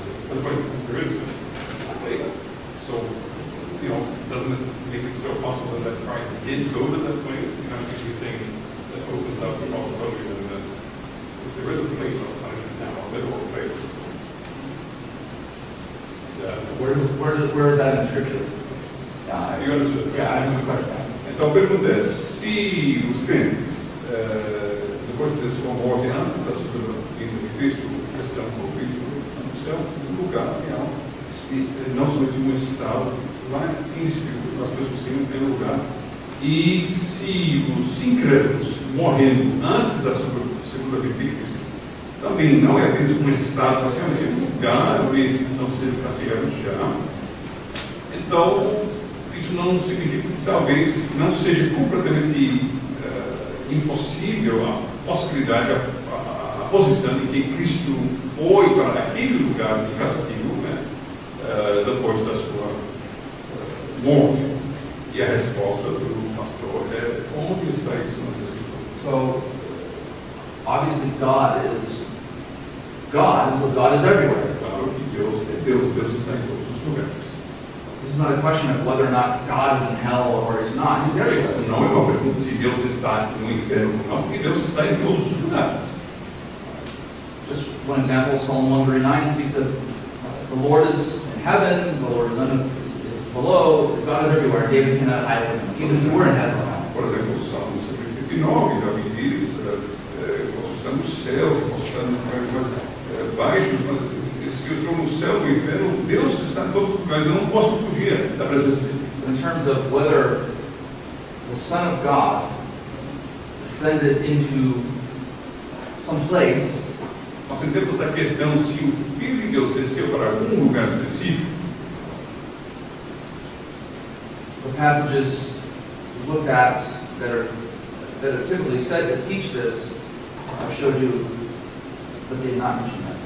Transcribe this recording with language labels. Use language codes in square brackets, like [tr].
[en] But there is a place. So, doesn't it make it still possible that Christ did go to that place? Actually saying that opens up the possibility that if there is a place of punishment now, a literal place. Where is that in Scripture? You understood? Yeah, I have a question. [pt] Então a pergunta é, se os crentes, depois de ter sua morte, antes da sua vinda de Cristo, estão com Cristo no céu, no lugar real, não somente um estado lá em espírito, as pessoas têm um lugar, e se os incrédulos morrendo antes da sua segunda vinda de Cristo, também não é apenas um estado, mas realmente um lugar onde eles não sejam castigados já, então isso não significa que talvez não seja completamente impossível a possibilidade, a posição em que Cristo foi para aquele lugar de castigo, né, depois da sua morte. E a resposta do pastor é: onde está isso nas Escrituras? [en] So, obviously God is God, and so God is everywhere. [pt] Claro que Deus é Deus, Deus está em todos os lugares. [en] This is not a question of whether or not God is in hell or he's not. He's everywhere. [pt] Não é uma pergunta se Deus está no inferno ou não, porque Deus está em todos os lugares. [en] Just one example, Psalm 139 speaks of the Lord is in heaven, the Lord is below, God is everywhere. David cannot hide from him, even if he were in heaven. [pt] Por exemplo, o Salmo 139, Davi diz, posso estar no céu, posso estar baixo, mas se eu estou no céu, no inferno, Deus está em todos os lugares, eu não posso fugir da presença dele. [en] In terms of whether the Son of God descended into some place, [pt] Mas em termos da questão se o Filho de Deus desceu para algum lugar específico, [en] the passages we looked at that are typically said to teach this, I showed you that they did not mention that.